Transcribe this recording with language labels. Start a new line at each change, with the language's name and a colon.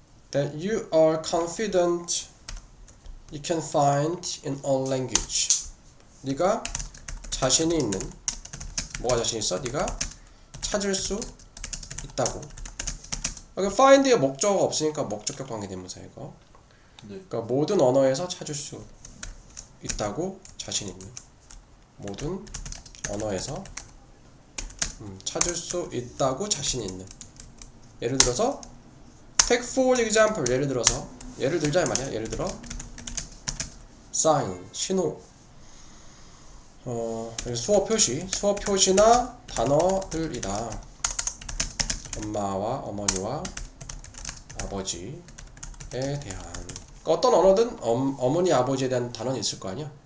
English: That you are confident you can find in all language.
Korean: 네가 자신이 있는 뭐가 자신 있어? 네가 찾을 수 있다고. 여기 find의 목적어가 없으니까 목적격 관계대명사 이거. 네. 그러니까 모든 언어에서 찾을 수 있다고 자신 있는. 모든 언어에서 찾을 수 있다고 자신 있는. 예를 들어서
English: take for example.
Korean: 예를 들자 이 말이야. 예를 들어 sign 신호. 수어 표시나 단어들이다. 엄마와 어머니와 아버지에 대한 어떤 언어든 어머니 아버지에 대한 단어는 있을 거 아니야.